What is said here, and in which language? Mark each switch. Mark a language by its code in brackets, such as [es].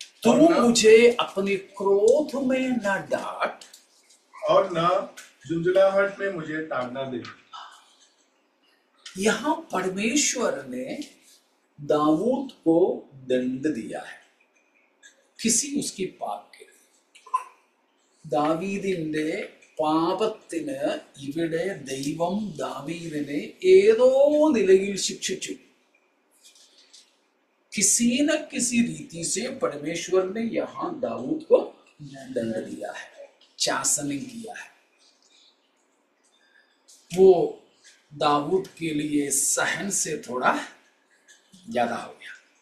[hi] तू मुझे अपने क्रोध में न डांट, और न झुंझुलाहट में मुझे ताड़ना दे। यहां परमेश्वर ने दाऊद को दंड दिया है किसी उसकी पाप के। [ml] ദാവീദിന്റെ പാപത്തിന് ഇവിടെ ദൈവം ദാവീദിനെ ഏതോ നിലയിൽ ശിക്ഷിച്ചു। [hi] किसी न किसी रीति से परमेश्वर ने यहां दाऊद को दंड दिया है, चासनिंग किया है। वो दाऊद के लिए सहन से थोड़ा ज्यादा हो गया।